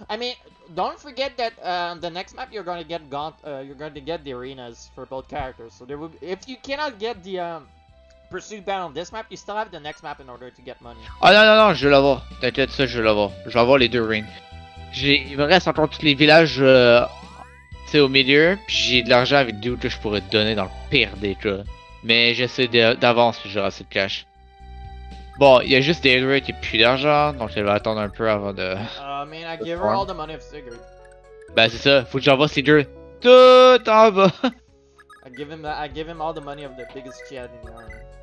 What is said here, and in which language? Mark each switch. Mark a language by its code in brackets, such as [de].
[en] I mean, don't forget that the next map you're gonna get you're going to get the arenas for both characters. So there will be, if you cannot get the pursuit ban on this map, you still have the next map in order to get money. [fr] Ah non, non, non, je vais l'avoir. T'inquiète, ça, je vais l'avoir. Je vais avoir les deux rings. Il me reste encore tous les villages tu sais, au milieu. Puis j'ai de l'argent avec deux que je pourrais te donner dans le pire des cas. Mais j'essaie d'avance que j'aurai assez de cash. Bon, il y a juste des qui n'ont plus d'argent, donc elle va attendre un peu avant de... [en] I mean, I give her all the money of Sigurd. [fr] Ben c'est ça, faut que j'envoie Sigurd tout en bas. [en] I give him all the money of the biggest Chad in the army.